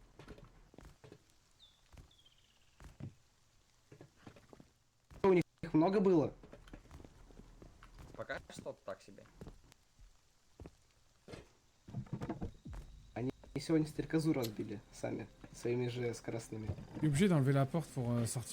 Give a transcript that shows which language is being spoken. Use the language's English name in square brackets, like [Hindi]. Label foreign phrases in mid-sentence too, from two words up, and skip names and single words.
[Russian] У них много было? Пока что-то так себе. Они сегодня стрекозу разбили сами, своими же скоростными. [French] Je suis obligé d'enlever la porte pour sortir.